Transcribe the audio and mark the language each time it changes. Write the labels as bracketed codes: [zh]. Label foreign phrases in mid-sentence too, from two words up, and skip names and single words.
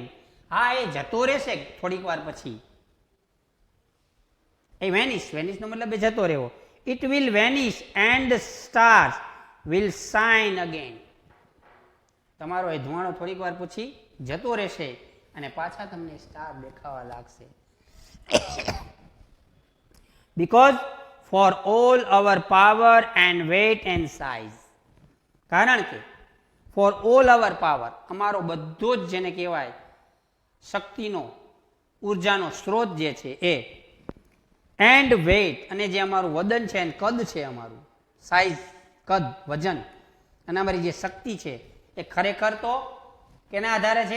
[gu] હા, એ જતો રહેશે થોડીક વાર પછી. એ વેનિશ નો મતલબ એ જતો રહેવો. [en] it will vanish and the stars will shine again. [gu] તમારો એ ધુવાણો થોડીક વાર પછી જતો રહેશે અને પાછા તમને સ્ટાર દેખાવા લાગશે. [en] Because for all our power and weight and size. [gu] કારણ કે [en] for all our power, [gu] અમારો બધો જ જેને કહેવાય શક્તિનો, ઉર્જાનો સ્ત્રોત જે છે એ, [en] and weight, [gu] અને જે અમારું વજન છે અને કદ છે, અમારું સાઇઝ, કદ, વજન, અને અમારી જે શક્તિ છે એ ખરેખર તો કેના આધારે છે?